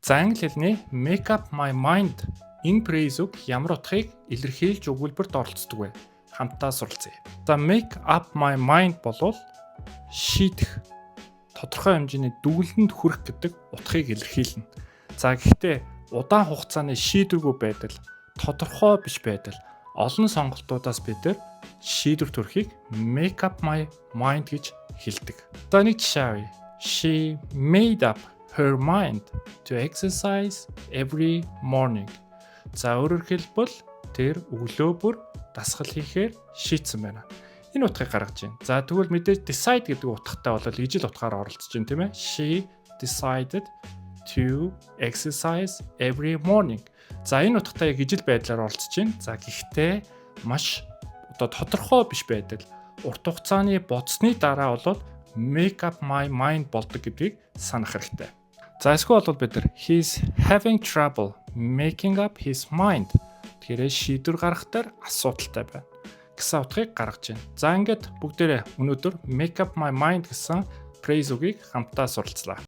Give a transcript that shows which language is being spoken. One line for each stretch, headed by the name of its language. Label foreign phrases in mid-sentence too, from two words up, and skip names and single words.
Mongolian: За англи хэлний
English: make up my mind
Mongolian: энэ phrase үг ямар утгыг илэрхийлж өгүүлбэрт оролцдог вэ? Хамтдаа суралцъя. За
English: make up my mind
Mongolian: болвол шийдэх, тодорхой хэмжээний дүгнэлтэнд хүрэх гэдэг утгыг илэрхийлнэ. За гэхдээ удаан хугацааны шийдвэргүй байдал, тодорхой биш байдал, олон сонголтуудаас бид шийдвэр төрөхийг
English: make up my mind
Mongolian: гэж хэлдэг. За нэг жишээ авъя.
English: She made up her mind to exercise every morning.
Mongolian: За өөрөөр хэлбэл тэр өглөө бүр дасгал хийхээр шийдсэн байна. Энэ утгыг гаргаж байна. За тэгвэл мэдээж decide гэдэг утгатай бол ижил утгаар оролцож байна тийм ээ.
English: She decided to exercise every morning.
Mongolian: За энэ утгатай яг ижил байдлаар оролцож байна. За гэхдээ маш тодорхой биш байдал, урт хугацааны бодсны дараа бол
English: make up my mind
Mongolian: болдог гэдгийг санах хэрэгтэй. За эсвэл бол бид нар
English: he's having trouble making up his mind.
Mongolian: Тэгэхээр шийдвэр гаргахаар асуудалтай байна гэсэн утгыг гаргаж байна. За ингээд бүгдээрээ өнөөдөр
English: make up my mind
Mongolian: гэсэн phrase үгийг хамтдаа суралцлаа.